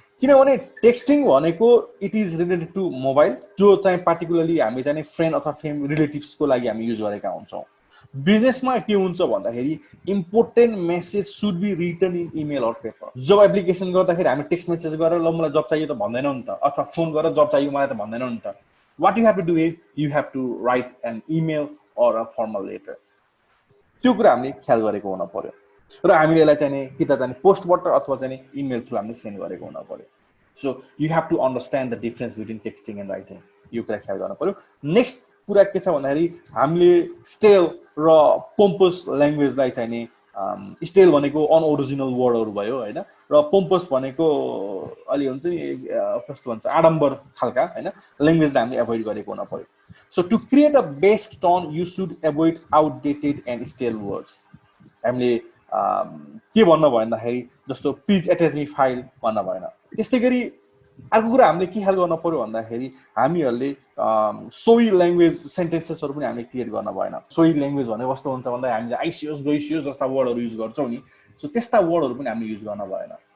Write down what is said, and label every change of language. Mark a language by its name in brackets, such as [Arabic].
[Nepali] किनभने टेक्स्टिङ भनेको [English] it is related to mobile, [Nepali] जो चाहिँ पार्टिकुलरली हामी चाहिँ फ्रेन्ड अथवा रिलेटिभ्सको लागि हामी युज गरेका हुन्छौँ। बिजनेसमा के हुन्छ भन्दाखेरि [English] Important message should be written in email or paper. [Nepali] Job application गर्दाखेरि हामी टेक्स्ट मेसेज गरेर ल मलाई जब चाहियो त भन्दैनौँ नि त, अथवा फोन गरेर जब चाहियो मलाई त भन्दैनौँ नि त। [English] What you have to do is you have to write an email or a formal letter. [Nepali] त्यो कुरा हामीले ख्याल गरेको हुन पर्यो र हामीले यसलाई चाहिँ कि त चाहिँ पोस्टबाट अथवा चाहिँ इमेल थ्रु हामीले सेन्ड गरेको हुन पर्यो। [English] so you have to understand the difference between texting and writing, [Nepali] यो कुरा ख्याल गर्नु पर्यो। नेक्स्ट कुरा के छ भन्दाखेरि हामीले स्टेल र पोम्पस ल्याङ्ग्वेजलाई चाहिँ स्टेल भनेको अनओरिजिनल वर्डहरू भयो होइन, र पोम्पस भनेको अलि हुन्छ नि कस्तो भन्छ आडम्बर खालका होइन ल्याङ्ग्वेजलाई हामीले एभोइड गरेको हुन पर्यो। [English] So to create a best tone you should avoid outdated and stale words. [Nepali] हामीले के भन्न भन्दाखेरि जस्तो [English] please attach me file [Nepali] भन्न भएन। त्यस्तै गरी अर्को कुरा हामीले के ख्याल गर्न पर्यो भन्दाखेरि हामीहरूले सोही ल्याङ्ग्वेज सेन्टेन्सेसहरू पनि हामीले क्रिएट गर्न भएन। सोही ल्याङ्ग्वेज भनेको कस्तो हुन्छ भन्दा हामीले आइसियोस गइसियोस जस्ता वर्डहरू युज गर्छौँ नि, सो त्यस्ता वर्डहरू पनि हामीले युज गर्न भएन।